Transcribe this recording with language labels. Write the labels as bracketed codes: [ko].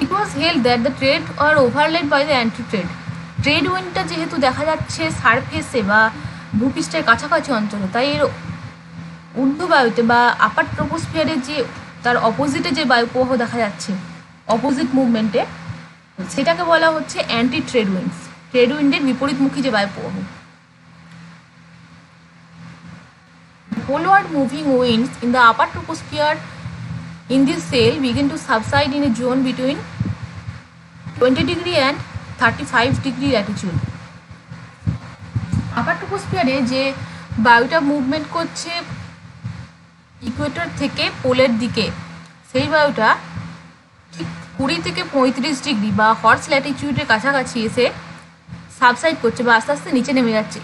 [en] was held that the trade are overlaid by the anti-trade. [bn] Trade উইন্ডটা যেহেতু দেখা যাচ্ছে সারফেসে বা ভূপৃষ্ঠের কাছাকাছি অঞ্চলে, তাই এর ঊর্ধ্ববায়ুতে বা আপার ট্রপোস্ফিয়ারে যে তার অপোজিটে যে বায়ু প্রবাহ দেখা যাচ্ছে অপোজিট মুভমেন্টে, সেটাকে বলা হচ্ছে অ্যান্টি ট্রেড উইন্ডস। ট্রেড উইন্ডের বিপরীতমুখী যে বায়ু প্রবাহ। [en] Poleward moving winds in the upper troposphere in this cell begin to subside in a zone between 20 degree and 35 degree latitude. [bn] আপার ট্রপোস্ফিয়ারে যে বায়ুটা মুভমেন্ট করছে ইকুয়েটর থেকে পোলের দিকে, সেই বায়ুটা ঠিক 20 থেকে 35 ডিগ্রি বা হর্স ল্যাটিটিউডের কাছাকাছি এসে সাবসাইড করছে বা আস্তে আস্তে নিচে নেমে যাচ্ছে।